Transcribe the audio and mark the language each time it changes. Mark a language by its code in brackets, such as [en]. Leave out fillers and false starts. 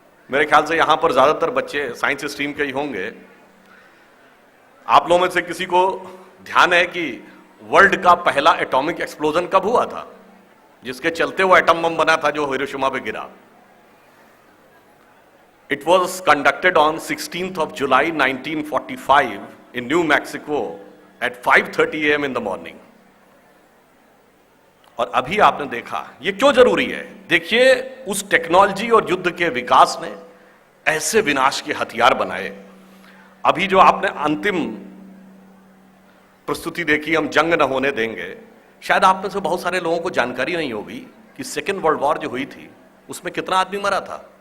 [hi] मेरे ख्याल से यहां पर ज्यादातर बच्चे साइंस स्ट्रीम के ही होंगे। आप लोगों में से किसी को ध्यान है कि वर्ल्ड का पहला एटॉमिक एक्सप्लोजन कब हुआ था, जिसके चलते वो एटम बम बना था जो हिरोशिमा पे गिरा? [en] It was conducted on 16th of July 1945 in New Mexico at 5:30 a.m. in the morning. [hi] और अभी आपने देखा ये क्यों जरूरी है। देखिए, उस टेक्नोलॉजी और युद्ध के विकास ने ऐसे विनाश के हथियार बनाए। अभी जो आपने अंतिम प्रस्तुति देखी, हम जंग न होने देंगे, शायद आप में से बहुत सारे लोगों को जानकारी नहीं होगी कि सेकेंड वर्ल्ड वॉर जो हुई थी उसमें कितना आदमी मरा था।